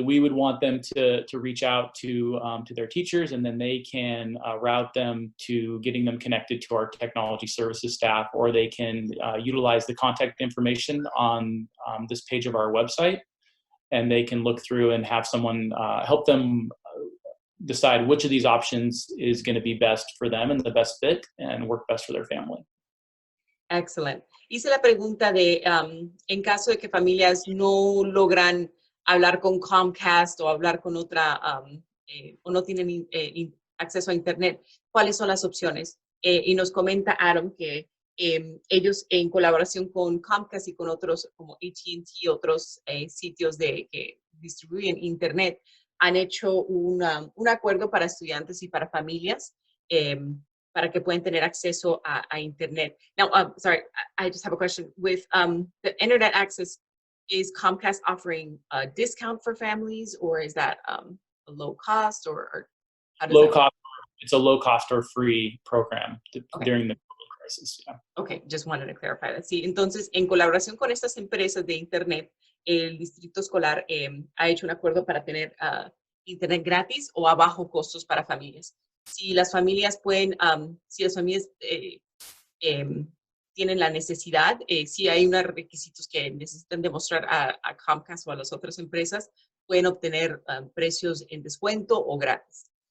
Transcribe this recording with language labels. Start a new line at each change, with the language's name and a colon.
English: We would want them to reach out to their teachers, and then they can route them to getting them connected to our technology services staff, or they can utilize the contact information on this page of our website, and they can look through and have someone help them decide which of these options is going to be best for them and the best fit and work best for their family. Excellent.
Spanish: Hice la pregunta de, en caso de que familias no logran hablar con Comcast o hablar con otra, o no tienen acceso a Internet, ¿cuáles son las opciones? Y nos comenta Adam que ellos en colaboración con Comcast y con otros como AT&T, otros sitios que distribuyen Internet, han hecho un acuerdo para estudiantes y para familias para que puedan tener acceso a Internet.
English: Now, sorry, I just have a question. With the Internet access, is Comcast offering a discount for families, or is that a low cost, or how does Low that cost. It's a low cost or free program during the COVID crisis. Yeah. Okay, just wanted to clarify that.
Spanish: Sí, entonces, en colaboración con estas empresas de Internet, el Distrito Escolar ha hecho un acuerdo para tener Internet gratis o a bajo costos para familias. Si las familias pueden, si las familias tienen la necesidad, si hay unos requisitos que necesitan demostrar a Comcast o a las otras empresas, pueden obtener precios en descuento o gratis.